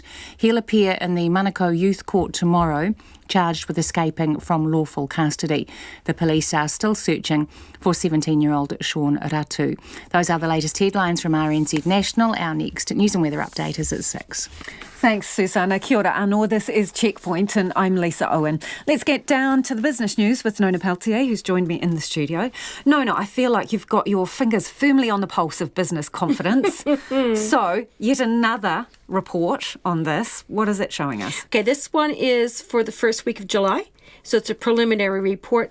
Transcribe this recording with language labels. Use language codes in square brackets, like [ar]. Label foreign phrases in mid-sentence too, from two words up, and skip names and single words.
[en] He'll appear in the Manukau Youth Court tomorrow, charged with escaping from lawful custody. The police are still searching for 17-year-old Sean Ratu. Those are the latest headlines from RNZ National. Our next news and weather update is at 6. Thanks, Susanna. [mi] Kia ora anō. [en] This is Checkpoint and I'm Lisa Owen. Let's get down to the business news with Nona Peltier, who's joined me in the studio. Nona, I feel like you've got your fingers firmly on the pulse of business confidence. So, yet another report on this. What is it showing us? Okay, this one is for the first week of July. So it's a preliminary report.